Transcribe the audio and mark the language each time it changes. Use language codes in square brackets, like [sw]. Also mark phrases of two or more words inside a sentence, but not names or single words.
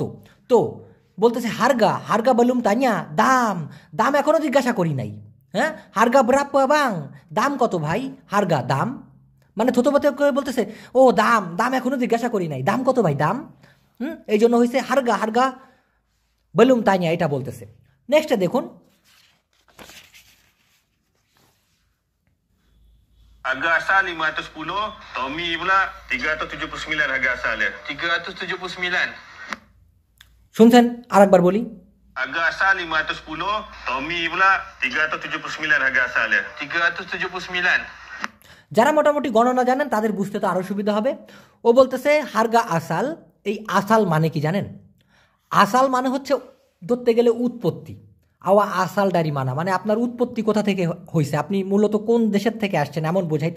[bn] তো বলতেছে [ms] harga belum tanya, [bn] দাম এখনো জিজ্ঞাসা করি নাই, হ্যাঁ [ms] harga berapa bang, [bn] দাম কত ভাই, হারগা দাম মানে থতমত করে বলতেছে ও দাম এখনো জিজ্ঞাসা করি নাই, দাম কত ভাই দাম, এই জন্য হয়েছে [ms] harga belum tanya, [bn] এটা বলতেছে। নেক্সটে দেখুন, [ms] Harga asal 510, Tommy pula 379 harga asal dia. 379. [bn] শুনছেন? আরেকবার বলি। [ms] Harga asal 510, Tommy pula 379 harga asal dia. 379. [bn] যারা মোটামুটি গণনা জানেন তাদের বুঝতে তো আরও সুবিধা হবে। ও বলতেছে [ms] harga asal, [bn] এই আসাল মানে কি জানেন? আসাল মানে হচ্ছে ধরতে গেলে উৎপত্তি, [ms] awak asal dari mana [bn] মানে আপনার উৎপত্তি কোথা থেকে হয়েছে, আপনি মূলত কোন দেশের থেকে আসছেন এমন বোঝাইতে।